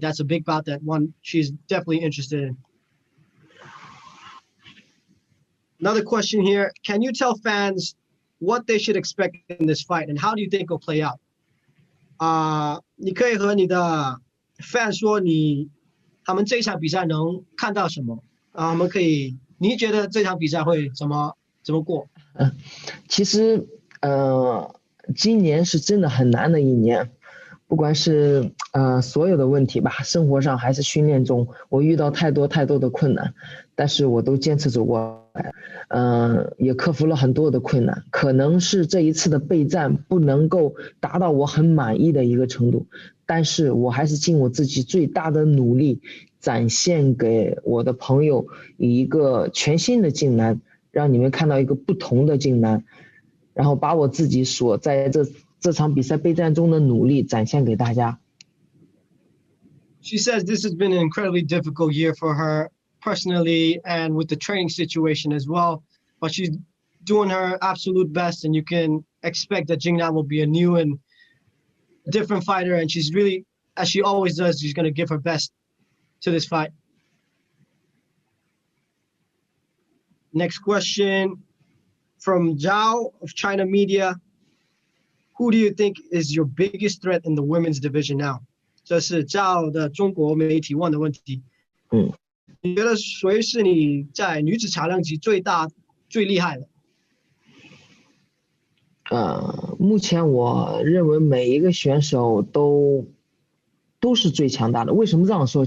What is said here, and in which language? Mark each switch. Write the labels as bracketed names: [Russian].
[English] That's a big bout that one she's definitely interested in. Another question here: can you tell fans what they should expect in this fight, and how do you think it'll play out? [Chinese] 你可以和你的 fans 说他们这一场比赛能看到什么？我们可以，你觉得这场比赛会怎么过？其实今年是真的很难的一年，不管是所有的问题吧，生活上还是训练中，我遇到太多的困难，但是我都坚持走过来，也克服了很多的困难。可能是这一次的备战不能够达到我很满意的一个程度，但是我还是尽我自己最大的努力，展现给我的朋友一个全新的靖南，让你们看到一个不同的靖南，然后把我自己所在这场比赛备战中的努力展现给大家。 [English] She says this has been an incredibly difficult year for her personally and with the training situation as well, but she's doing her absolute best, and you can expect that Jing Nan will be a new and different fighter, and she's really, as she always does, she's going to give her best to this fight. Next question from Zhao of China Media. Who do you think is your biggest threat in the women's division now? [Chinese] 这是 Zhao 的中国媒体问的问题。你觉得谁是你在女子茶量级最大最厉害的？目前我认为每一个选手都是最强大的。为什么这样说？